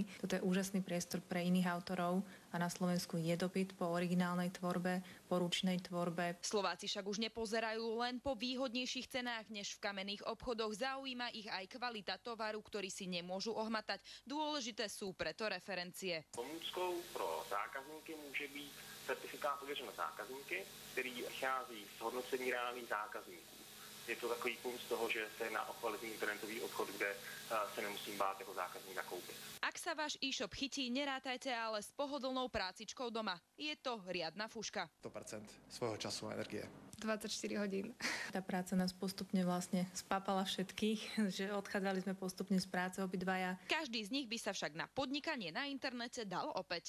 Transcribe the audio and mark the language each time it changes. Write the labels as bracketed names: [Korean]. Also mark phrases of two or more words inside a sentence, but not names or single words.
[Slovak] Toto je úžasný priestor pre iných autorov a na Slovensku je dopyt po originálnej tvorbe, po ručnej tvorbe. Slováci však už nepozerajú len po výhodnejších cenách než v kamenných obchodoch. Zaujíma ich aj kvalita tovaru, ktorý si nemôžu ohmatať. Dôležité sú preto referencie. [Czech] Pomůckou pro zákazníky může být certifikát ověřen zákazníky, který vychází z hodnocení reálných zákazníků. Je to takový punkt z toho, že se jedná o kvalitní internetový obchod, kde se nemusím bát jako zákazník nakoupit. [Slovak] Ak sa váš e-shop chytí, nerátajte ale s pohodlnou prácičkou doma. Je to riadna fuška. 100% svojho času a energie. 24 hodín. Tá práca nás postupne vlastne spápala všetkých, že odchádzali sme postupne z práce obidvaja. Každý z nich by sa však na podnikanie na internete dal opäť.